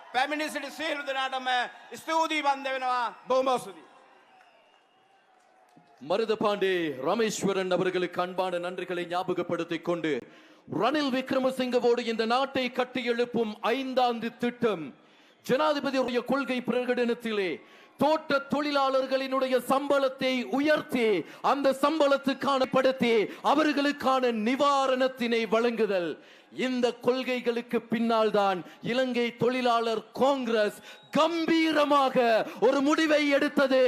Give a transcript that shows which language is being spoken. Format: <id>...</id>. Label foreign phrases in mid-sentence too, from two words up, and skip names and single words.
<si>පැමිණි සිටි සියලු දෙනාටම ස්තුතියි වන්ද වෙනවා. බොහොම ස්තුතියි.</si> <ta>மருதபாண்டே ராமேஸ்வரன் அவர்களுக்கு அன்பான நன்றிகளை ஞாபகப்படுத்திக் கொண்டு ரணில் விக்ரமசிங்கவோடு இந்த நாட்டை கட்டி எழுப்பும் 5ஆண்டு திட்டம் ஜனாதிபதியுடைய கொள்கை பிரகடனத்திலே தோட்ட தொழிலாளர்களினுடைய சம்பளத்தை உயர்த்தி அந்த சம்பளத்துக்கான படுத்தி அவர்களுக்கான நிவாரணத்தினை வழங்குதல், இந்த கொள்கைகளுக்கு பின்னால் தான் இலங்கை தொழிலாளர் காங்கிரஸ் கம்பீரமாக ஒரு முடிவை எடுத்தது.</ta>